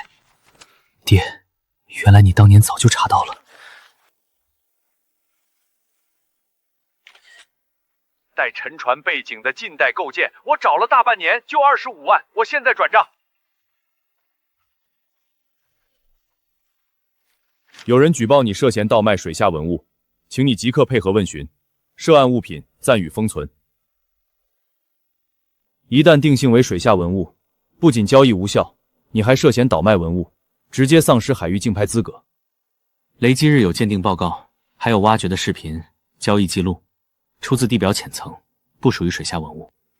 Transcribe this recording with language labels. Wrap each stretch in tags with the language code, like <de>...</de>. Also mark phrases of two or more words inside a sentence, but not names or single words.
<zh>爹，原来你当年早就查到了。带沉船背景的近代构件，我找了大半年，就25万，我现在转账。有人舉報你涉嫌盜賣水下文物，請你即刻配合問詢，涉案物品暫予封存。一旦定性為水下文物，不僅交易無效，你還涉嫌倒賣文物，直接喪失海域競拍資格。雷今日有鑑定報告，還有挖掘的視頻、交易記錄，出自地表淺層，不屬於水下文物。</zh>